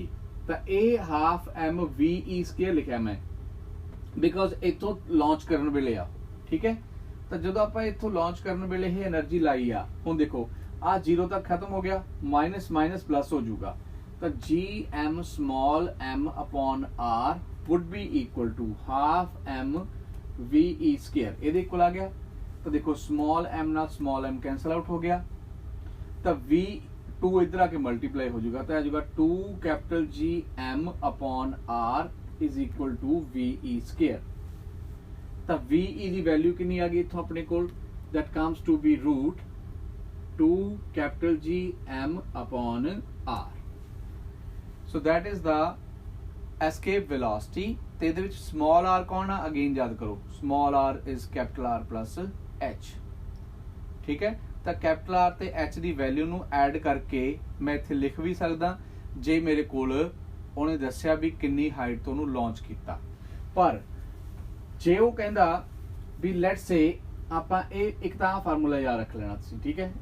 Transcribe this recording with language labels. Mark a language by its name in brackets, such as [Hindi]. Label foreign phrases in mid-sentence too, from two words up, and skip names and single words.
[Punjabi] ਤਾਂ ਇਹ [English] half m ve square [Punjabi] ਲਿਖਿਆ ਮੈਂ, ਬਿਕਾਜ਼ ਇੱਥੋਂ ਲਾਂਚ ਕਰਨ ਵੇਲੇ ਆ, ਠੀਕ ਹੈ। ਤਾਂ ਜਦੋਂ ਆਪਾਂ ਇੱਥੋਂ ਲਾਂਚ ਕਰਨ ਵੇਲੇ ਇਹ એનર્ਜੀ ਲਾਈ ਆ, ਹੁਣ ਦੇਖੋ ਆ 0 ਤੱਕ ਖਤਮ ਹੋ ਗਿਆ, [English] minus minus plus [Punjabi] ਹੋ ਜਾਊਗਾ, ਤਾਂ [English] gm small m upon r would be equal to half m ve square, [Punjabi] ਇਹਦੇ ਇਕੁਅਲ ਆ ਗਿਆ। ਤਾਂ ਦੇਖੋ [English] small m [Punjabi] ਨਾਲ [English] small m cancel out [Punjabi] ਹੋ ਗਿਆ, ਤਾਂ v2 ਇਧਰ ਆ ਕੇ ਮਲਟੀਪਲਾਈ ਹੋ ਜਾਊਗਾ, ਤਾਂ ਆ ਜਾਊਗਾ 2 [English] capital gm upon r is equal to ve square. [Punjabi] ਤਾਂ ve ਦੀ ਵੈਲਿਊ ਕਿੰਨੀ ਆ ਗਈ ਇੱਥੋਂ ਆਪਣੇ ਕੋਲ, [English] that comes to be root 2 capital gm upon r। So that is the escape velocity। [Punjabi] ਤੇ ਇਹਦੇ ਵਿੱਚ [English] small r [Punjabi] ਕੌਣ ਆ, ਅਗੇਨ ਯਾਦ ਕਰੋ [English] small r is capital R plus h, [Punjabi] ਠੀਕ ਹੈ। ਤਾਂ [English] capital R [Punjabi] ਤੇ h ਦੀ ਵੈਲਿਊ ਨੂੰ ਐਡ ਕਰਕੇ ਮੈਂ ਇੱਥੇ ਲਿਖ ਵੀ ਸਕਦਾ ਜੇ ਮੇਰੇ ਕੋਲ ਉਹਨੇ ਦੱਸਿਆ ਵੀ ਕਿੰਨੀ ਹਾਈਟ ਤੋਂ ਉਹਨੂੰ ਲਾਂਚ ਕੀਤਾ। ਪਰ ਜੇ ਉਹ ਕਹਿੰਦਾ ਵੀ [English] let's say [Punjabi] ਆਪਾਂ ਇਹ ਇੱਕ ਤਾਂ ਫਾਰਮੂਲਾ ਯਾਦ ਰੱਖ ਲੈਣਾ ਤੁਸੀਂ, ਠੀਕ ਹੈ।